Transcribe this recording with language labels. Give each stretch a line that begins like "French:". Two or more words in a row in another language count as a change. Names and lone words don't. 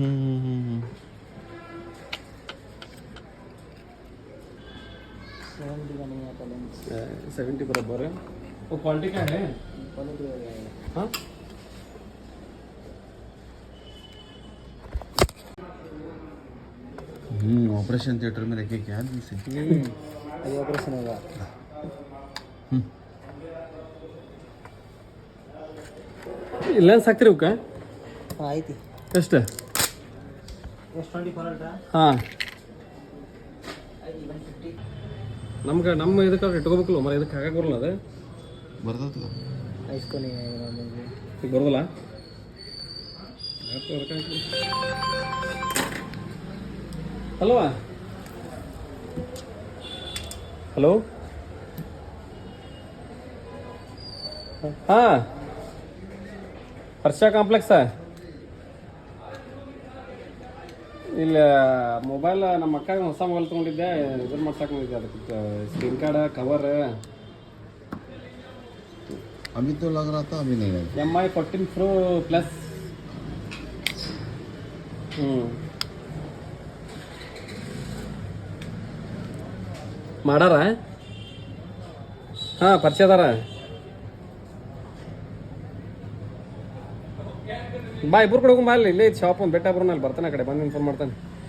Hindi: 70 का नहीं आता लेंस। 70 बराबर है। वो क्वालिटी क्या है? क्वालिटी हो जाएगा। हाँ
English: operation theatre
Hindi: में रखे क्या आदमी से? अभी ऑपरेशन होगा।
Kannada: ಲೆನ್ಸ್ ಹಾಕ್ತಿರಿ ಅವಕ್ಕೆ? हाँ ಐತಿ ಎಷ್ಟು? S24 ಅಲ್ಟ್ರಾ ಹಾಂ ಐತಿ 150। ನಮ್ಮ ಇದಕ್ಕೆ ಇಟ್ಕೋಬೇಕಲ್ಲ ಮರ, ಇದಕ್ಕೆ ಹಾಕಕ್ಕೆ ಬರಲ್ಲ ಅದು ಬರ್ತದ?
Hindi: इसको नहीं आएगा मुझे।
Kannada: ಈಗ ಬರೋದಲ್ಲ. ಅಲ್ವಾ? ಹಲೋ ಹಾಂ, ಹರ್ಷ ಕಾಂಪ್ಲೆಕ್ಸಾ? ಇಲ್ಲ ಮೊಬೈಲ್ ನಮ್ಮ ಅಕ್ಕ ಹೊಸ ಮೊಬೈಲ್ ತೊಗೊಂಡಿದ್ದೆ, ಇದನ್ನು ಮಾಡ್ಸಕ್ಕೆ ಬಂದಿದ್ದೆ. ಅದಕ್ಕೆ
English: screen card cover
Hindi: अभी तो लग रहा था, अभी नहीं लगा।
Kannada: MI 14 Pro Plus. ಮಾಡಾರ? ಹಾಂ ಪರಿಚಯ ಅದಾರ. ಬಾ ಇಬ್ಬರು ಕೂಡ ಹೋಗಿ ಬಾ, ಅಲ್ಲಿ ಇಲ್ಲೇ ಶಾಪ್ ಒಂದು ಬೆಟ್ಟ ಬರೋಣ, ಅಲ್ಲಿ ಬರ್ತಾನೆ, ಆ ಕಡೆ ಬಂದು ಇನ್ಫಾರ್ಮ್ ಮಾಡ್ತಾನೆ.